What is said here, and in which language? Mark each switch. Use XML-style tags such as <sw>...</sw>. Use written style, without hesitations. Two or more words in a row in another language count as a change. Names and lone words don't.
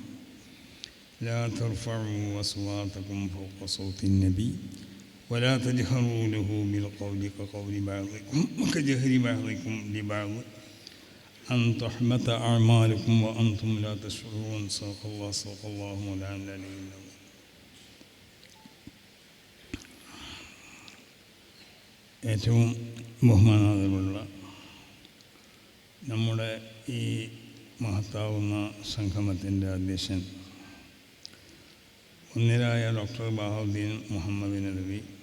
<ar>لا ترفعوا أصواتكم فوق صوت النبي ولا تجهروا له بالقول كقول بعضكم وكجهر بعضكم لبعض أن تحبط أعمالكم وأنتم لا تشعرون. صدق الله مولانا العلي.</ar> <ml>ഏറ്റവും ബഹുമാനാദരവുള്ള നമ്മുടെ ഈ മഹത്താവുന്ന സംഗമത്തിൻ്റെ അധ്യക്ഷൻ ഒന്നിരായ ഡോക്ടർ ബഹാവുദ്ദീൻ മുഹമ്മദ് നദവി,</ml>